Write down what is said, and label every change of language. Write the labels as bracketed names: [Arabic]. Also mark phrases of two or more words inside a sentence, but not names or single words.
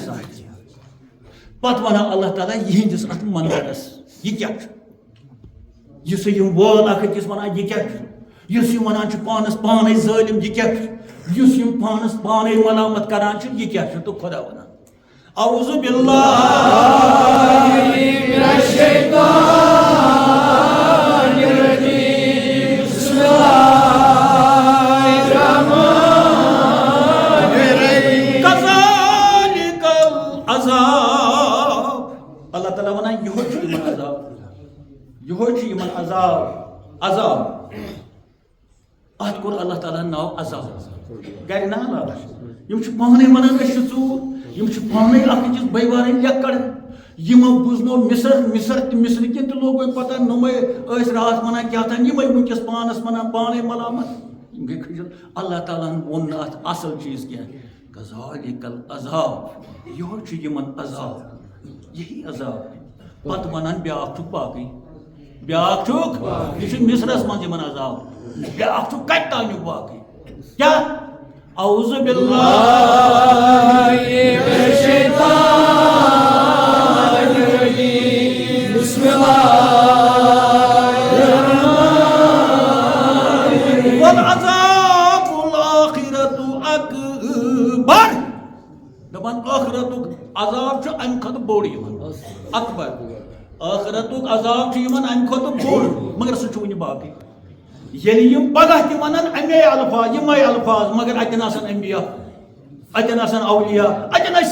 [Kashmiri] ساتھ پتہٕ ونان اللہ تعالیٰ یِہنٛدِس اتھ منظرس یہِ کیٛاہ چھُ یُس یِم وٲل اکھ أکِس ونان یہِ کیٛاہ چھُ یُس یِم ونان چھُ پانس پانے ظٲلِم یہِ کیٛاہ چھُ یُس یِم پانس پانے ملامت کران چھِ یہِ کیٛاہ چھُ تہٕ خۄدا ونان [Arabic] اعوذ باللہ من الشیطان الرجیم بسم اللہ الرحمن الرحیم کذالک العذاب [Kashmiri] اللہ تعالیٰ ونان یہ یمن عذاب یہ یمن عذاب ات کور اللہ تعالیٰ ناو عذاب گر نا یم پانے ونان ژور یم پانے اکھ أکِس بٔیوارٕنۍ لٮ۪کڑ یمو بوزنو مصر کٮ۪ن تہِ لوگ پتہ نوٚمے ٲسۍ راتھ ونان کیٛاہ تام یمے وٕنکٮ۪س پانس ونان پانے ملامت یم گٔے کھٔجل اللہ تعالیٰ ہن ووٚن نہٕ اتھ اصل چیٖز کینٛہہ [Arabic] کذالک العذاب [Kashmiri] یہوے چھُ یمن عذاب یہی عذاب پتہٕ ونان بیٛاکھ چھُکھ باقٕے بیٛاکھ چھُکھ یہِ چھُ مصرس منٛز یمن عذاب بیٛاکھ چھُکھ کتہِ تانیُک باقٕے کیٛاہ [Arabic] اعوذ باللہ من الشیطان الرجیم بسم اللہ والعذاب الآخرۃ اکبر [Kashmiri] دپان ٲخرتُک عذاب چھُ امہِ کھۄتہٕ بوٚڑ یِوان اکبر ٲخرتُک عذاب چھُ یِوان امہِ کھۄتہٕ بوٚڑ مگر سُہ چھُ وٕنہِ باقٕے ییٚلہِ یِم پگاہ تہِ ونان اَمے الفاظ یِمے الفاظ مگر اتٮ۪ن آسن انبیا اتٮ۪ن آسن اولیاء اتٮ۪ن آسہِ